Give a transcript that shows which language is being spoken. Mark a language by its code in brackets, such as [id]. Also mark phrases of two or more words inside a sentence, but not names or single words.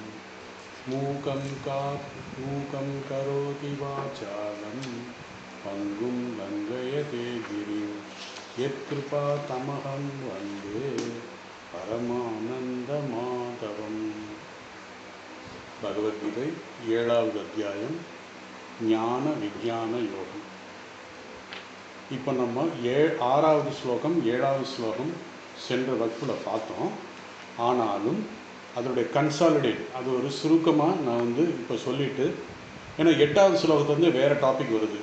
[sa] मूकं करोति वाचालं पङ्गुं लङ्घयते गिरिं यत्कृपातमहं वन्दे परमानन्दमाधवम्। [ta] भगवद्गीதை 7வது அத்தியாயம் ஞான விஞ்ஞான யோகம். இப்போ நம்ம 6வது ஸ்லோகம் 7வது ஸ்லோகம் சென்ற வகுப்பில் பார்த்தோம். ஆனாலும் அதோடைய கன்சாலிடேட் அது ஒரு சுருக்கமாக நான் இப்போ சொல்லிவிட்டு, ஏன்னா 8வது ஸ்லோகத்துலேருந்து வேறு டாபிக் வருது.